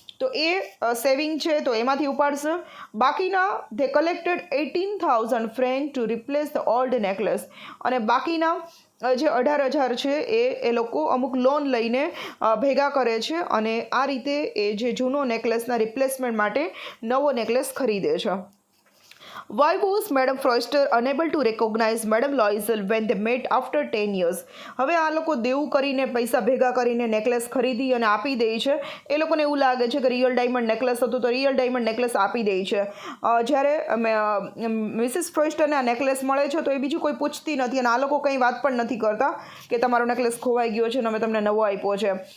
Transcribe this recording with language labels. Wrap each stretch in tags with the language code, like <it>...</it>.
<gu>તો એ સેવિંગ છે તો એમાંથી ઉપાડશે. બાકીના</gu> <en>they collected 18,000 francs to replace the old necklace,</en> <gu>અને બાકીના જે 18,000 છે એ લોકો અમુક લોન લઈને ભેગા કરે છે, અને આ રીતે એ જે જૂનો નેકલેસના રિપ્લેસમેન્ટ માટે નવો નેકલેસ ખરીદે છે.</gu> <en>Why was Madam Foster unable to recognize Madam Loisel when they met after 10 years?</en> <gu>હવે આ લોકો દેવું કરીને પૈસા ભેગા કરીને નેકલેસ ખરીદી અને આપી દે છે. એ લોકોને એવું લાગે છે કે રિયલ ડાયમંડ નેકલેસ હતું તો રિયલ ડાયમંડ નેકલેસ આપી દે છે. જ્યારે મિસિસ ફ્રોસ્ટરને આ નેકલેસ મળે છે તો એ બીજું કોઈ પૂછતી નથી, અને આ લોકો કંઈ વાત પણ નથી કરતા કે તમારો નેકલેસ ખોવાઈ ગયો છે અને અમે તમને નવો આપ્યો છે.</gu>